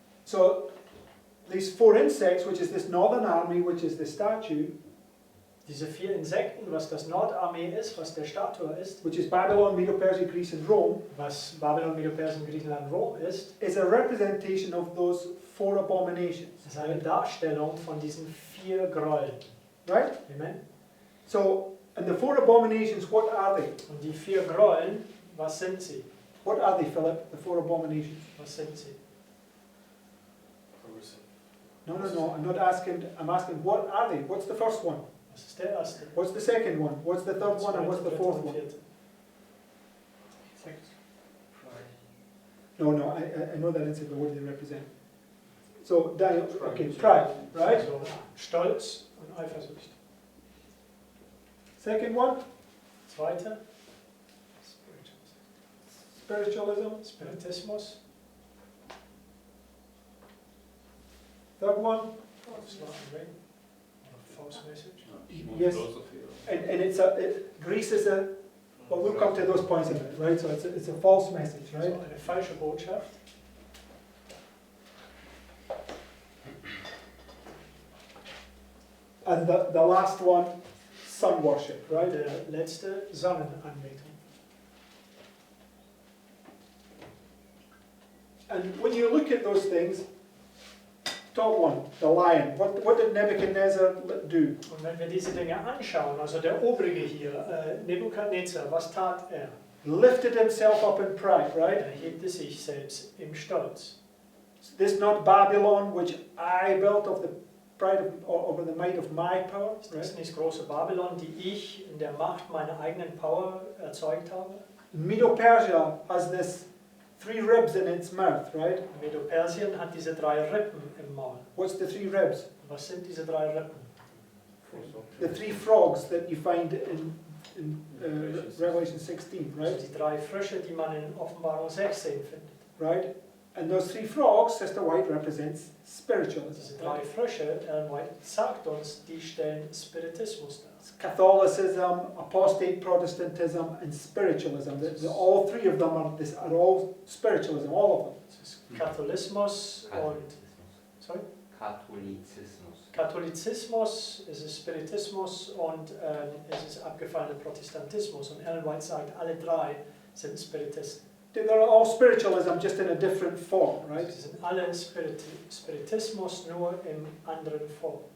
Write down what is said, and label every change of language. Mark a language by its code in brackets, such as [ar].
[en] So these 4 insects, which is this northern army, which is the statue, [de] Diese 4 Insekten, was das Nordarmee ist, was der Statue ist, [en] which is Babylon, Medo-Persia, Greece, and Rome, [de] was Babylon, Medo-Persien, Griechenland, Rom ist, [en] is a representation of those 4 abominations, [de] ist eine Darstellung von diesen 4 Gräueln. [en] right? Amen. So, and the 4 abominations, what are they? [de] Und die 4 Gräueln, was sind sie? [en] What are they, Philip? The 4 abominations? [de] Was sind sie? [en] Corrosive. No, I'm not asking, I'm asking what are they? What's the first one? [de] Was ist der erste? [en] What's the second one? What's the third one? And what's the [de] Zweite, [en] fourth [de] dritte und [en] one? [de] vierte. [en] No, I know that answer, but what do they represent? So, Daniel, okay, pride, right? [de] Also Stolz und Eifersucht. [en] Second one, [de] Zweite, [en] spiritualism. [de] Spiritismus. [en] Third one, Slavering. False message. Yes. Philosophy. and it's Greece is a, well, we'll come to those points in a minute, right? So it's a false message, right? [de] So eine falsche Botschaft. [en] And the last one, sun worship, right? [de] Der letzte, Sonnenanbetung. [en] And when you look at those things, top one, the lion. What did Nebuchadnezzar do? [de] Und wenn wir diese Dinge anschauen, also der Obrige hier, Nebukadnezar, was tat er? [en] Lifted himself up in pride, right? [de] Er hebte sich selbst im Stolz. [en] This not Babylon, which I built of the pride of, over the might of my power, [de] Ist [en] right? [de] das nicht große Babylon, die ich in der Macht meiner eigenen Power erzeugt habe? [en] Medo-Persia has this 3 ribs in its mouth, right? [de] Medo-Persien hat diese 3 Rippen im Maul. [en] What's the 3 ribs? [de] Was sind diese 3 Rippen? [en] The 3 frogs that you find in Revelation 16, [de] Also [en] right? [de] die 3 Frösche, die man in Offenbarung 16 findet. [en] Right? And those 3 frogs, Sister White represents spiritualism. [de] Diese 3 Frösche, White sagt uns, die stellen Spiritismus dar. [en] Catholicism, apostate Protestantism, and spiritualism. All 3 of them are all spiritualism, all of them. [de] Das ist Katholismus und sorry? Katholizismus. Katholizismus, es ist Spiritismus und es ist abgefallener Protestantismus. Und Ellen White sagt, alle 3 sind Spiritisten. [en] They're all spiritualism, just in a different form, right? [de] Sie sind alle Spiritismus, nur in anderen Form.